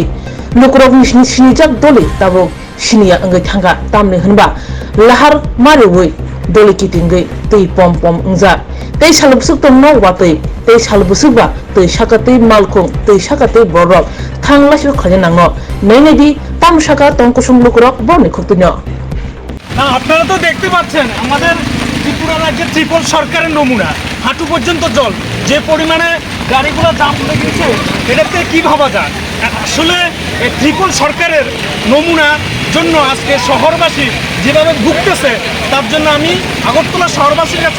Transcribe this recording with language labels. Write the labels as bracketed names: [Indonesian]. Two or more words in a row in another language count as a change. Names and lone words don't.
[Kok Borok] Lukurok ni sinijak Doli tabo sinia angai thanga tamne hunba lahar mari woi Doli kitingai tei pom pom ungjak tei salbusuk tongno watei tei salbusukba tei sakatei malkhung tei sakatei borok thanglashu khajanangno nainedi tamsaka tongkusung lukurok boni khuktuno [Bangla] না আপনারা তো দেখতে পাচ্ছেন আমাদের ত্রিপুরা রাজ্যের ত্রিপল সরকারের নমুনা হাঁটু পর্যন্ত জল যে পরিমাণে গাড়িগুলো জাম হয়ে গেছে এটাতে কি ভাবা যায় আসলে এই ত্রিপল সরকারের নমুনা জন্য আজকে শহরবাসী যেভাবে ভুগতেছে তার জন্য আমি আগরতলা শহরবাসীর কাছে